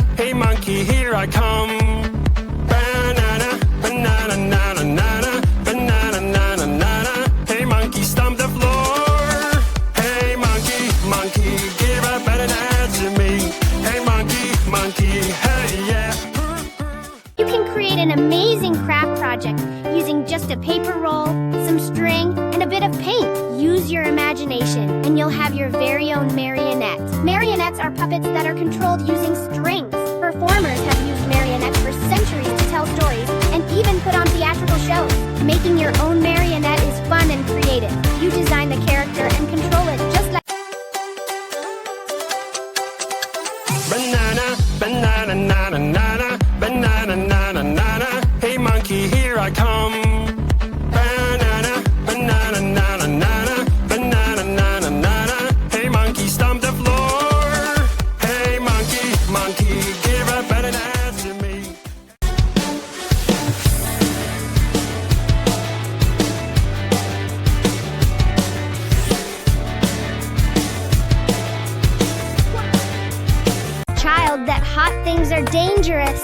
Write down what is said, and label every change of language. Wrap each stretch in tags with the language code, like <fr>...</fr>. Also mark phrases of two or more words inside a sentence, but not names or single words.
<en>Hey monkey, here I come. Banana, banana, nana, nana, banana, nana, nana. Hey monkey, stomp the floor. Hey monkey, monkey, give a banana to me. Hey monkey, monkey, hey yeah. You can create an amazing craft project using just a paper roll, some string, and a bit of paint. Use your imagination, and you'll have your very own marionette. Marionettes are puppets that are controlled using strings. Performers have used marionettes for centuries to tell stories and even put on theatrical shows. Making your own marionette is fun and creative. You design the character and control it just like Banana, banana, nana, nana, banana, nana, nana. Hey monkey, here I come. Banana, banana, nana, nana, banana, nana, nana. Hey monkey, stomp the floor. Hey monkey, monkey, give a banana to me. child that hot things are dangerous.</en>